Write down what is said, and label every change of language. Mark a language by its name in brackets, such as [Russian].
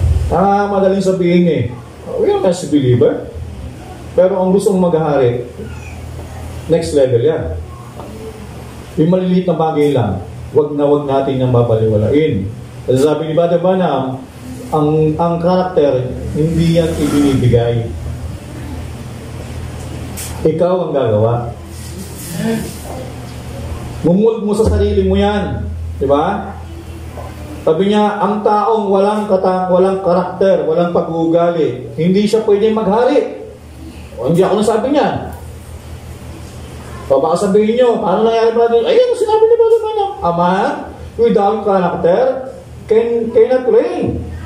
[Filipino] Madaling sabihin [English] we are not a believer. [Filipino] Pero ang gusto mong maghari, next level yan. Yung maliliit na bagay lang, wag natin nang babaliwalain. Kasi sabi ni Brother Branham, ang karakter, hindi yan ibinibigay. Ikaw ang gagawa. Mumuld mo sa sarili mo yan. Diba? Sabi niya, ang taong walang karakter, walang pag-uugali, hindi siya pwedeng maghari. O hindi ako nasabi niyan. O baka sabihin nyo, paano nangyari ba natin? Ayun, sinabi niya ba naman? [English] A man without character cannot reign.